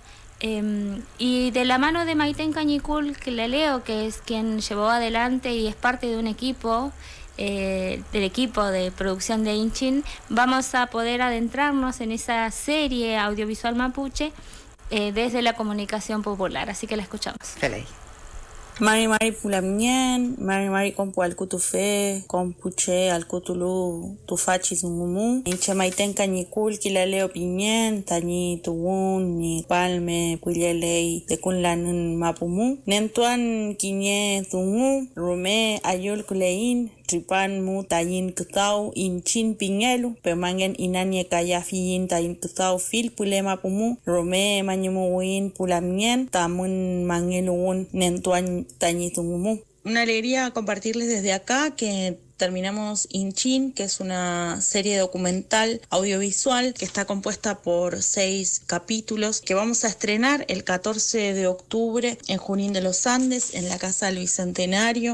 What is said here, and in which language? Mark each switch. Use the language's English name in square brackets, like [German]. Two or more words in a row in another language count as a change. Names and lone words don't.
[Spanish] Y de la mano de Maiten Cañicul, que le leo, que es quien llevó adelante y es parte de un equipo, del equipo de producción de Inchin, vamos a poder adentrarnos en esa serie audiovisual mapuche desde la comunicación popular. Así que la escuchamos. [Mapuche] Mari Pulamien, Mari Compu Alcutufe, Compuche Alcutulu, Tufachi Zungumu, Incha Maiten Cañicul, Kilaleo Piñen, Tañi Tubun, Ni Palme, Puyelei, Tecunlan Mapumu, Nentuan Quiñe Zungu, Rume Ayul Kulein, Tripan Mu Tayin Kutau, Inchin Piñelu, Pemangen Inanye Kayafiyin Tayin Kutau Fil Pulema Pumu, Rume Mañumuin Pulamien, Tamun Mangeluun, Nentuan Tañitungumu. [Spanish] Una alegría compartirles desde acá que terminamos Inchin, que es una serie documental audiovisual que está compuesta por 6 capítulos que vamos a estrenar el 14 de octubre en Junín de los Andes, en la Casa del Bicentenario.